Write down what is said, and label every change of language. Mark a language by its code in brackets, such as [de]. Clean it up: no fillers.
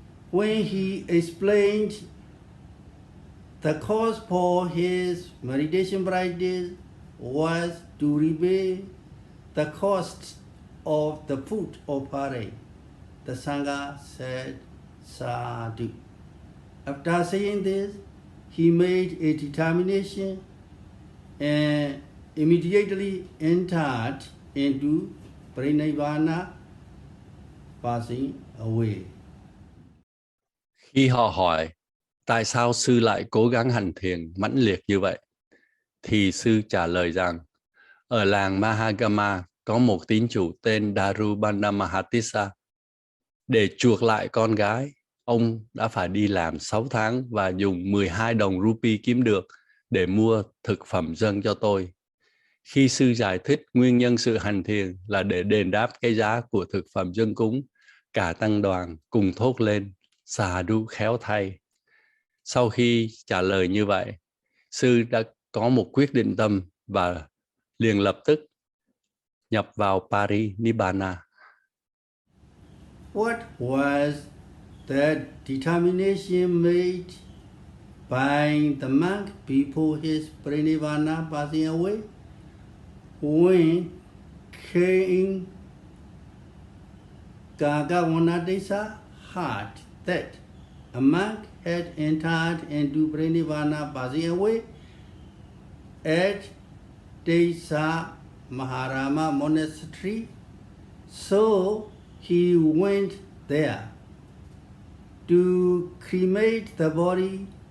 [en] When he explained the cause for his meditation practice was to repay the cost of the food offering, the Sangha said, Sati. After saying this, he made a determination and immediately entered into Parinibbana, passing away. [vi] Khi họ hỏi tại sao sư lại cố gắng hành thiền mãnh liệt như vậy, thì sư trả lời rằng ở làng Mahagama có một tín chủ tên Darubanda Mahadesa. Để chuộc lại con gái, ông đã phải đi làm 6 tháng và dùng 12 đồng rupee kiếm được để mua thực phẩm dâng cho tôi. Khi sư giải thích nguyên nhân sự hành thiền là để đền đáp cái giá của thực phẩm dâng cúng, cả tăng đoàn cùng thốt lên, Sadhu khéo thay. Sau khi trả lời như vậy, sư đã có một quyết định tâm và liền lập tức nhập vào Parinibbana. [en] What was the determination made by the monk before his Parinibbana passing away? When King Gagavanadesa heard that a monk had entered into Parinibbana passing away at Desa Maharama monastery, so he went there to cremate the body.